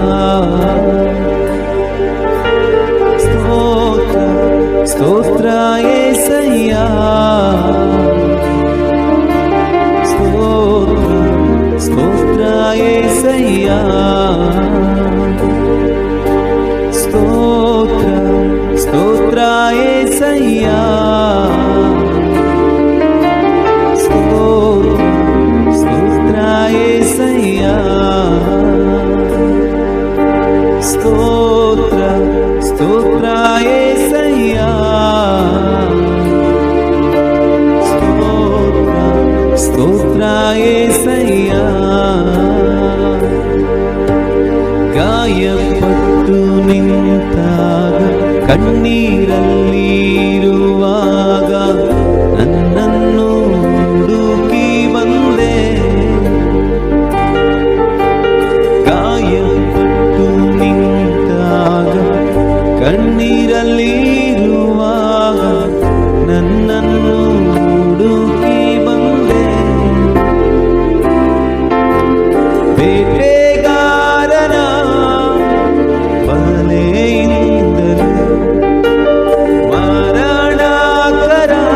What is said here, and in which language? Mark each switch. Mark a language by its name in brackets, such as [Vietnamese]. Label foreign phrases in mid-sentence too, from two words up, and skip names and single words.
[Telugu] ಸ್ತೋತ್ರ ಸ್ತೋತ್ರ యేసయ్య ಸ್ತೋತ್ರ ಸ್ತೋತ್ರ యేసయ్య ಸ್ತೋತ್ರ ಸ್ತೋತ್ರ యేసయ్య స్తోత్ర స్తోత్ర యేసయ్య స్తోత్ర స్తోత్ర యేసయ్య [Kannada] ಗಾಯಪಟ್ಟು ನಿಂತಾಗ ಕಣ್ಣೀರಲ್ಲಿರುವಾಗ ನನ್ನನ್ನು ಹುಡುಕಿ ಬಂದೆ ಗಾಯಪಟ್ಟು ನಿಂತಾಗ ಕಣ್ಣೀರಲ್ಲಿರುವಾಗ ನನ್ನನ್ನು ಹುಡುಕಿ ಬಂದೆ ಬೇಟೆಗಾರನ ಬಲೆಯಿಂದಲೂ ಮರಣಕರ